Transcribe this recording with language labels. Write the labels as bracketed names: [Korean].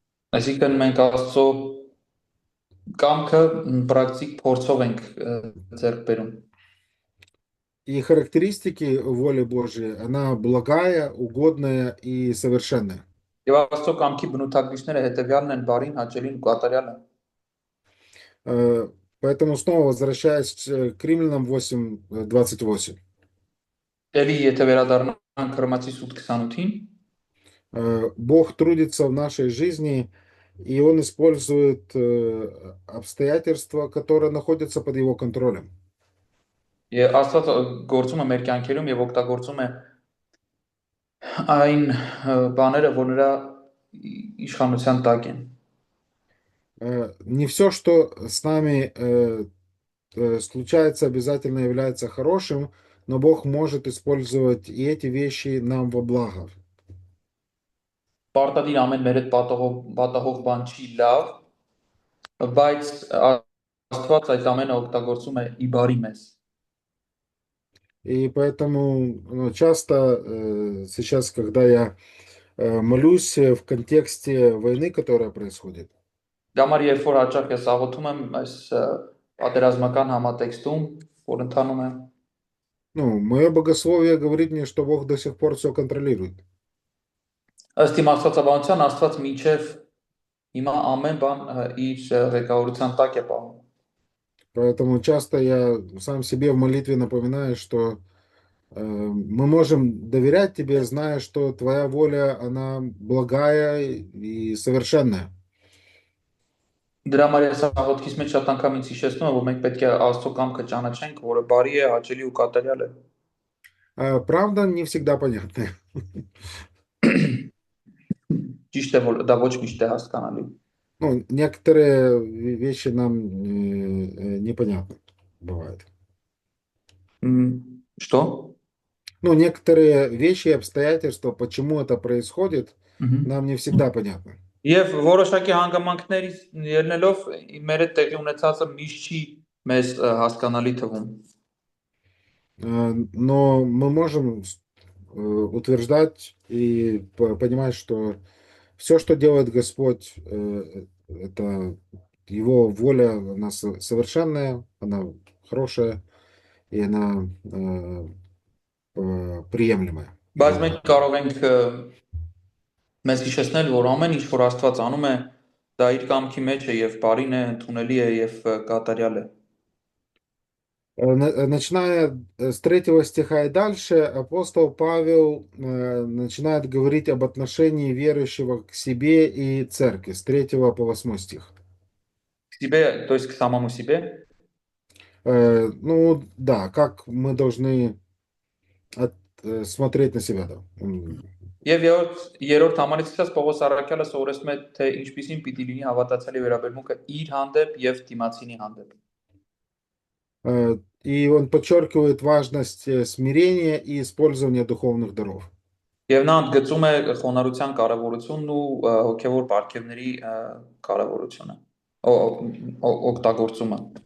[Armenian] Այսինքն մենք Աստծո կամքը պրակտիկ փորձով ենք ձեռք բերում։ [Russian] И характеристики воли Божией, она благая, угодная и совершенная. [Armenian] Եվ Աստծո կամքի բնութագրիչները հետևյալն են՝ բարին, հաճելին ու կատարյալը։ [Russian] Поэтому снова возвращаясь к Римлянам 8:28. [Armenian] Էլի եթե վերադառնանք Հռոմեացի 8:28-ին, [Russian] Бог трудится в нашей жизни, и Он использует обстоятельства, которые находятся под Его контролем. [Armenian] եւ Աստված գործում է մեր կյանքերում եւ օգտագործում է այն բաները, որ նրա իշխանության տակ են։ [Russian] Не все, что с нами случается, обязательно является хорошим, но Бог может использовать и эти вещи нам во благо. [Armenian] Պարտադիր ամեն մեր հետ պատահող բան չի լավ, բայց Աստված այդ ամենը օգտագործում է ի բարի մեզ։ [Russian] И поэтому часто сейчас, когда я молюсь в контексте войны, которая происходит, [Armenian] Գամար երբ որ հաճախ ես աղոթում եմ այս պատերազմական համատեքստում, որ ընթանում է, [Russian] мое богословие говорит мне, что Бог до сих пор все контролирует. [Armenian] ըստ իմ Աստվածաբանության Աստված մինչև հիմա ամեն բան իր ղեկավարության տակ է պահում։ [Russian] Поэтому часто я сам себе в молитве напоминаю, что мы можем доверять Тебе, зная, что Твоя воля, она благая и совершенная. [Armenian] Դրա համար ես աղոթքիս մեջ շատ անգամ ինձ հիշեցնում եմ, որ մենք պետք է Աստծո կամքը ճանաչենք, որը բարի է, հաճելի ու կատարյալ է։ [Russian] Правда, не всегда понятная. [Armenian] Ճիշտ է, որ դա ոչ միշտ է հասկանալի։ [Russian] Некоторые вещи нам непонятны бывают. Что? Некоторые вещи и обстоятельства, почему это происходит, нам не всегда понятны. [Armenian] Եվ որոշակի հանգամանքներից ելնելով մեր հետ տեղի ունեցածը միշտ չի մեզ հասկանալի թվում։ [Russian] Но мы можем утверждать и понимать, что все, что делает Господь, это Его воля, она совершенная, она хорошая и она приемлемая. [Armenian] Բայց մենք կարող ենք մեզ հիշեցնել, որ ամեն ինչ որ Աստված անում է, Դա իր կամքի մեջ է եւ բարին է, ընդունելի է եւ կատարյալ է։ [Russian] Начиная с 3 стиха и дальше, апостол Павел начинает говорить об отношении верующего к себе и церкви, с 3 по 8 стих. Սիբե, то есть к самому себе։ Ну, да, как мы должны смотреть на себя, да. [Armenian] Եվ երրորդ համարից սկսած Պողոս Արաքյալը սովորեցնում է, թե ինչպիսին պիտի լինի հավատացյալի վերաբերմունքը իր հանդեպ եւ դիմացինի հանդեպ։ [Russian] И он подчеркивает важность смирения и использования духовных даров. [Armenian] Եվ նա ընդգծում է խոնարհության կարևորությունն ու հոգեվոր պարգևների կարևորությունը, օգտագործումը։